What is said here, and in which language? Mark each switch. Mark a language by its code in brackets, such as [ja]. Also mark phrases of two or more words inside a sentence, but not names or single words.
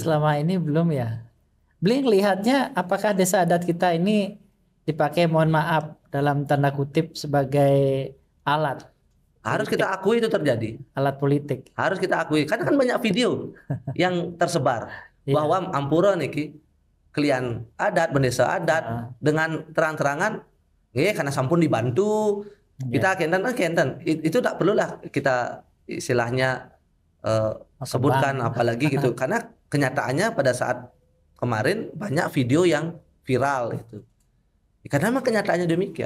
[id] Selama ini belum ya. Beli lihatnya apakah desa adat kita ini dipakai mohon maaf dalam tanda kutip sebagai alat. Harus kita akui itu terjadi. Alat politik. Harus kita akui. Karena kan banyak video yang tersebar. Bahwa [ban] Ampura niki kalian [id] adat bendesa adat dengan terang-terangan karena sampun dibantu kita kenten itu tak perlulah kita istilahnya sebutkan apalagi gitu karena kenyataannya pada saat kemarin banyak video yang viral itu karena memang kenyataannya demikian.